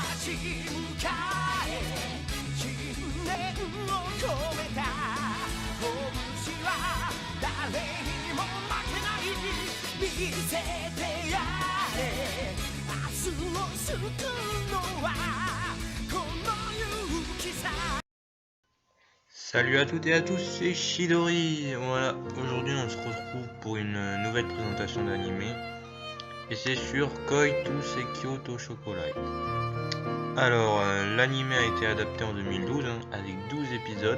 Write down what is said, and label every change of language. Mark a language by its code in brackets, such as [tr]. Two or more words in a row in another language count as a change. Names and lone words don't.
[ja] 迎え信念を込めた拳は誰にも負けない見せてやれ明日を救うのはこの勇気さ。 [fr] Salut à toutes et à tous, c'est Chidori. Voilà, aujourd'hui on se retrouve pour une nouvelle présentation d'anime. Et c'est sur Koi to Sekyo to Chocolate. Alors, l'anime a été adapté en 2012 avec 12 épisodes.